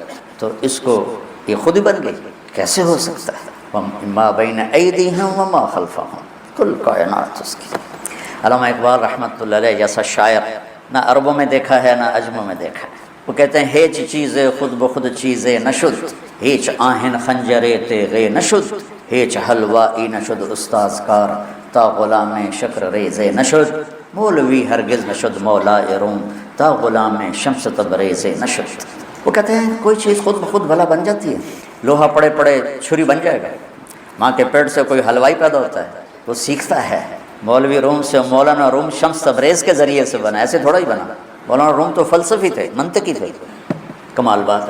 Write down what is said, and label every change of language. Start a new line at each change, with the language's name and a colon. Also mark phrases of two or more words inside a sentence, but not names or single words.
Urdu: تو اس کو یہ خود ہی بن گئی، کیسے ہو سکتا ہے؟
Arabic: ما بین ایدیہم وما خلفہم،
Urdu: کل کائنات اس کی۔ علامہ اقبال رحمۃ اللہ علیہ جیسا شاعر نہ عربوں میں دیکھا ہے نہ عجموں میں دیکھا ہے، وہ کہتے ہیں
Persian: ہیچ چیزیں خود بخود چیزیں نشد، ہیچ آہن خنجرے تیغے نشد، ہیچ حلوائی نشد استاذ کار، تا غلام شکر ریزے نشد، مولوی ہرگز نشد مولا روم، تا غلام شمس تبریز نشد۔
Urdu: وہ کہتے ہیں کوئی چیز خود بخود بھلا بن جاتی ہے، لوہا پڑے پڑے چھری بن جائے گا، ماں کے پیٹ سے کوئی حلوائی پیدا ہوتا ہے، وہ سیکھتا ہے، مولوی روم سے مولانا روم شمس تبریز کے ذریعے سے بنا، ایسے تھوڑا ہی بنا، مولانا روم تو فلسفی تھے، منطقی تھے. کمال بات ہے.